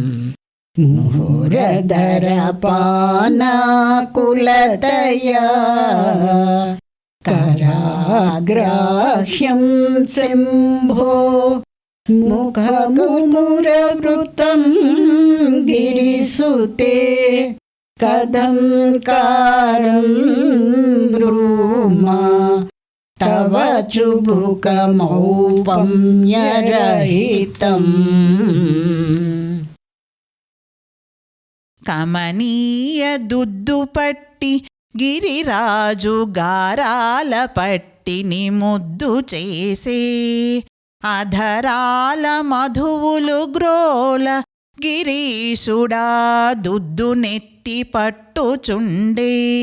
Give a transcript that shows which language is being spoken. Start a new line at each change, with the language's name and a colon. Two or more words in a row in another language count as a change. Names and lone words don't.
Sanskrit: मुहुरधरपानाकुलतया कराग्राह्यं शम्भो मुखमुरवृतं गिरिसुते कथं कारं ब्रूमा तव चुबुकमौपम्यरहितम्।
Telugu: కమనీయ దుద్దుపట్టి గిరిరాజు గారాల పట్టిని ముద్దు చేసే అధరాల మధువులు గ్రోల గిరీశుడా దుద్దు నెత్తి పట్టుచుండే